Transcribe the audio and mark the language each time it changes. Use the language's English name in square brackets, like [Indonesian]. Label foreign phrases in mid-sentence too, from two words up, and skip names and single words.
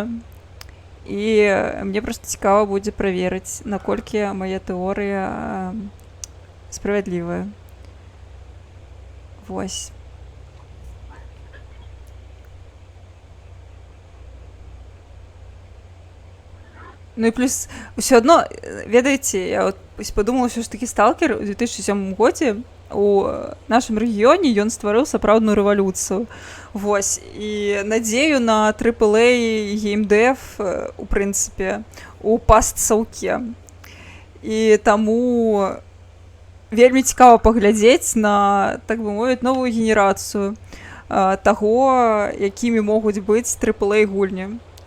[Belarusian] І мне проста цікава будзе праверыць, наколькі мая тэорыя справядлівая. Вось. Ну і плюс ўсё адно, ведаеце, [Russian] я вот подумала, [Belarusian] що ж такі сталкер у 2007 годзе у нашым рэгіёне ён стварыў сапраўдную рэвалюцыю. Вось. І надзею на AAA геймдэв, у прынцыпе, у пастсаўке. І таму вельмі цікава паглядзець на, так бы мовіць, новую генерацыю таго, якімі могуць быць AAA гульні.